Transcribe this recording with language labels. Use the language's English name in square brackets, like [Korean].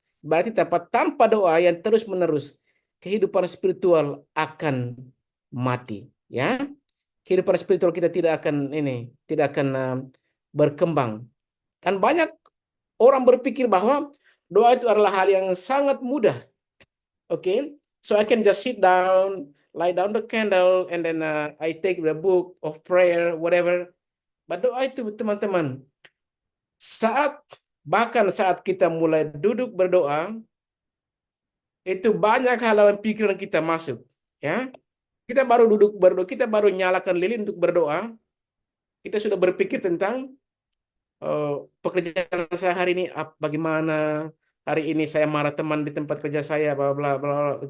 [Indonesian] Berarti tanpa doa yang terus-menerus, kehidupan spiritual akan mati, ya. Kehidupan spiritual kita tidak akan berkembang. Dan banyak orang berpikir bahwa doa itu adalah hal yang sangat mudah. [English] Okay, so I can just sit down, lie down the candle, and then I take the book of prayer, whatever. [Indonesian] But doa itu teman-teman, saat bahkan saat kita mulai duduk berdoa, itu banyak hal dalam pikiran kita masuk. Ya, kita baru duduk berdoa, kita baru nyalakan lilin untuk berdoa, kita sudah berpikir tentang eh, pekerjaan saya hari ini, bagaimana hari ini saya marah teman di tempat kerja saya, bla bla bla bla.